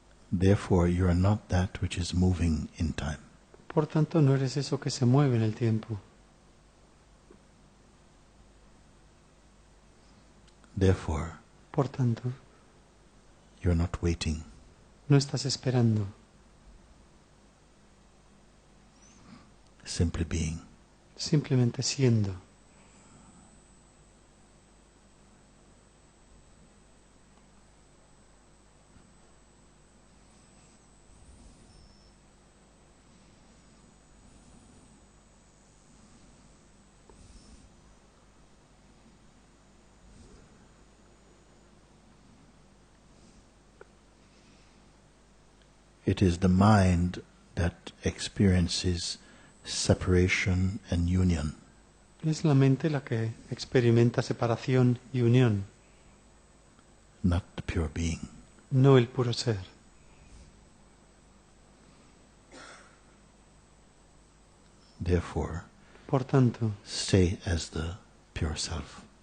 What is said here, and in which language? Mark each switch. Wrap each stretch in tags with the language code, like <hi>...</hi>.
<en>Therefore, you are not that which is moving in time.</en> <es>Por tanto, no eres eso que se mueve en el tiempo.</es> <en>Therefore,</en> <es>Por tanto,</es> <en>you are not waiting.</en> <es>no estás esperando.</es> <en>Simply being.</en> <es>Simplemente siendo.</es> <en>It is the mind that experiences separation and union.</en> <es>Es la mente la que experimenta separación y unión,</es> <en>Not the pure being.</en> <es>no el puro ser.</es> <en>Therefore,</en> <es>Por tanto,</es> <en>stay as the pure self.</en>